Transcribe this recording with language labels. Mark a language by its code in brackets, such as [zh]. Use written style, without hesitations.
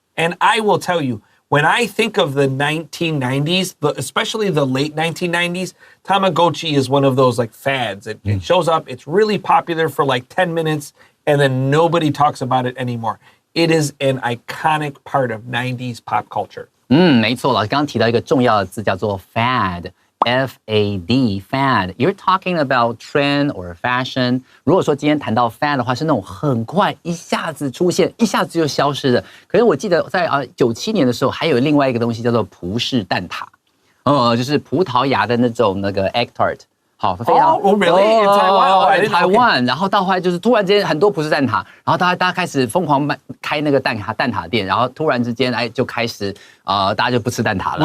[en] And I will tell you, when I think of the 1990s, especially the late 1990s, Tamagotchi is one of those like fads. It shows up, it's really popular for like 10 minutes, and then nobody talks about it anymore. It is an iconic part of 90s pop culture. [zh] 没错，老师刚刚提到一个重要的字叫做 fad。 [en] F-A-D, fad. You're talking about trend or fashion. [zh] 如果说今天谈到 fad 的话，是那种很快一下子出现，一下子就消失的。可是我记得在97年的时候，还有另外一个东西叫做葡式蛋挞，就是葡萄牙的那种egg tart。好，非常 [en] really? In Taiwan? [zh] Taiwan， 然后到后来就是突然之间很多葡式蛋挞，然后大家开始疯狂开那个蛋挞店，然后突然之间就开始大家就不吃蛋挞了。